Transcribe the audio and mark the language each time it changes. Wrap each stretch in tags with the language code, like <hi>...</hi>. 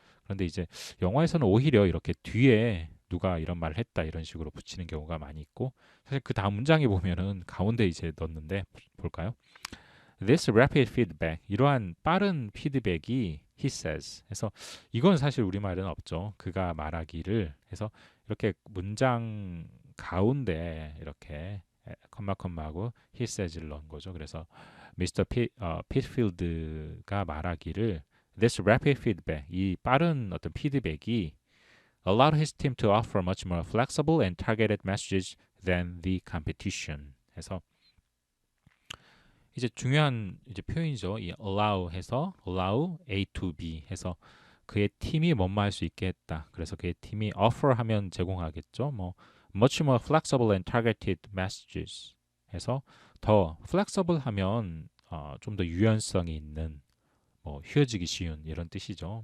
<ko>그런데 이제 영화에서는 오히려 이렇게 뒤에 누가 이런 말을 했다 이런 식으로 붙이는 경우가 많이 있고 사실 그 다음 문장에 보면은 가운데 이제 넣었는데 볼까요?</ko> <en>This rapid feedback</en> <ko>이러한 빠른 피드백이</ko> <en>he says</en> <ko>해서 이건 사실 우리말에는 없죠. 그가 말하기를 해서 이렇게 문장 가운데 이렇게 컴마하고</ko> <en>he says</en> <ko>를 넣은 거죠. 그래서 미스터 피트필드가 말하기를</ko> <en>This rapid feedback,</en> <ko>이 빠른 어떤 피드백이</ko> <en>allowed his team to offer much more flexible and targeted messages than the competition.</en> <ko>해서 이제 중요한 이제 표현이죠. 이 allow 해서 allow A to B 해서 그의 팀이 뭐뭐 할 수 있게 했다. 그래서 그의 팀이 offer 하면 제공하겠죠. 뭐</ko> <en>much more flexible and targeted messages</en> <ko>해서 더 flexible 하면 좀 더 유연성이 있는 뭐 휘어지기 쉬운 이런 뜻이죠.</ko>